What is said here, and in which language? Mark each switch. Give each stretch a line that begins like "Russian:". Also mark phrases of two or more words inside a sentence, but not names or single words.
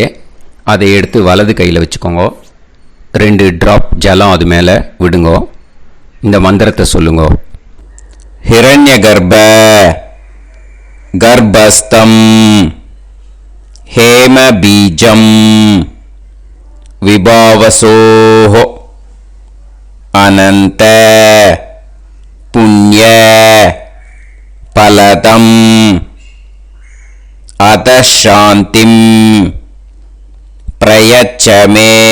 Tamil: அதை எடுத்து வலது கையில் வச்சுக்கோங்க. 2 ட்ராப் ஜலம் அது மேலே விடுங்கோ. இந்த மந்திரத்தை சொல்லுங்க.
Sanskrit: हिरण्य गर्भ गर्भस्थं हेम बीजं विभावसोः अनन्त पुण्य फलदम् अतः शान्तिं प्रयच्छ मे